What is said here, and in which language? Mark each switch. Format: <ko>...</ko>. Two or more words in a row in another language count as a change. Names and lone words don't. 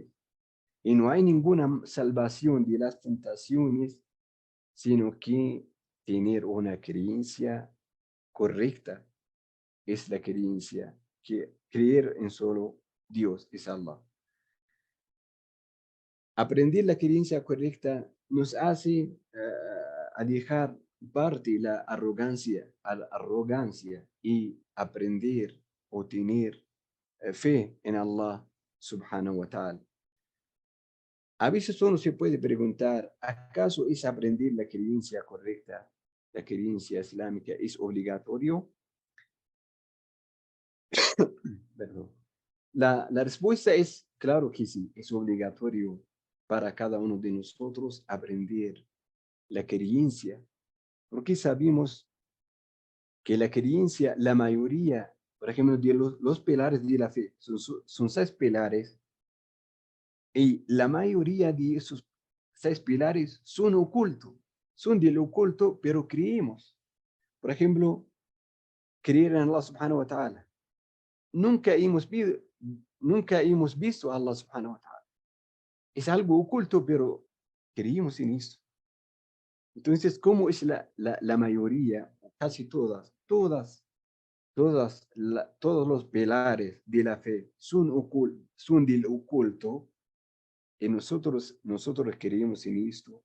<es>Y no hay ninguna salvación de las tentaciones, sino que tener una creencia correcta es la creencia, que creer en solo Dios, es Allah. Aprender la creencia correcta nos hace a dejar parte la arrogancia y aprender o tener fe en Allah</es> <ar>سبحانه وتعالى.</ar> <es>A veces uno se puede preguntar, ¿acaso es aprender la creencia correcta, la creencia islámica, es obligatorio? Perdón. La respuesta es, claro que sí, es obligatorio para cada uno de nosotros aprender la creencia, porque sabemos que la creencia, la mayoría, por ejemplo, de los pilares de la fe, son 6 pilares, y la mayoría de esos 6 pilares son ocultos, son del oculto, pero creemos. Por ejemplo, creer en Allah</es> <ar>سبحانه وتعالى.</ar> <es>Nunca hemos visto a Allah</es> <ar>سبحانه وتعالى.</ar> <es>Es algo oculto, pero creímos en eso. Entonces, ¿cómo es la mayoría, casi todos los pilares de la fe son del oculto, y nosotros creemos en esto?</es>